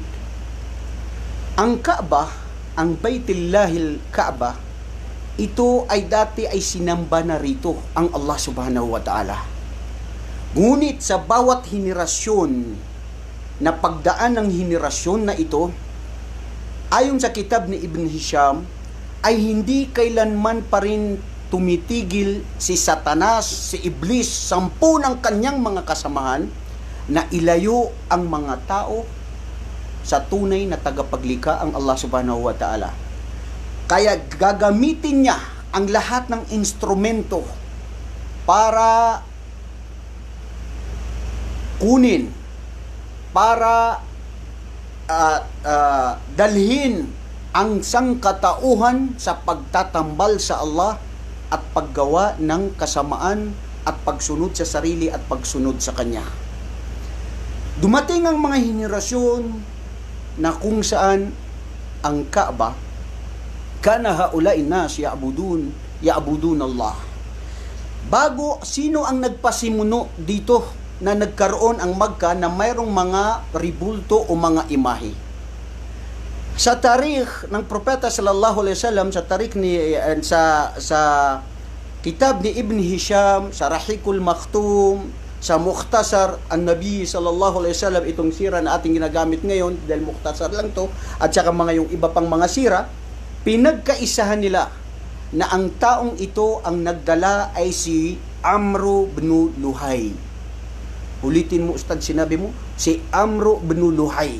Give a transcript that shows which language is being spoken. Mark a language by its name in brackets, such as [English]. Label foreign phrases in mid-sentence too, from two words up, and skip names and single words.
[Filipino] Ang Kaaba, ang Baitullahil Kaaba, ito ay dati ay sinamba na rito ang Allah [Arabic] سبحانه وتعالى. [Filipino] Ngunit sa bawat henerasyon, na pagdaan ng henerasyon na ito, ayon sa kitab ni Ibn Hisham, ay hindi kailanman pa rin tumitigil si Satanas, si Iblis, 10 ng kanyang mga kasamahan na ilayo ang mga tao sa tunay na tagapaglikha ang Allah [Arabic] سبحانه وتعالى. [Filipino] Kaya gagamitin niya ang lahat ng instrumento para kunin, para dalhin ang sangkatauhan sa pagtatambal sa Allah at paggawa ng kasamaan at pagsunod sa sarili at pagsunod sa Kanya. Dumating ang mga henerasyon na kung saan ang Kaaba, [Arabic] كان حولها الناس يعبدون الله. [Filipino] Bago, sino ang nagpasimuno dito na nagkaroon ang Makkah na mayroong mga ribulto o mga imahe? Sa tarikh ng Propeta [Arabic] صلى الله عليه وسلم, [Filipino] sa tarikh ni sa kitab ni Ibn Hisham, sa Rahikul Maktum, sa Mukhtasar an-Nabi [Arabic] صلى الله عليه وسلم, [Filipino] itong sira na ating ginagamit ngayon dahil mukhtasar lang to, at saka mga yung iba pang mga sira, pinagkaisahan nila na ang taong ito ang nagdala ay si Amru bin Luhay. Ulitin mo, Ustad, sinabi mo, si Amru bin Luhay.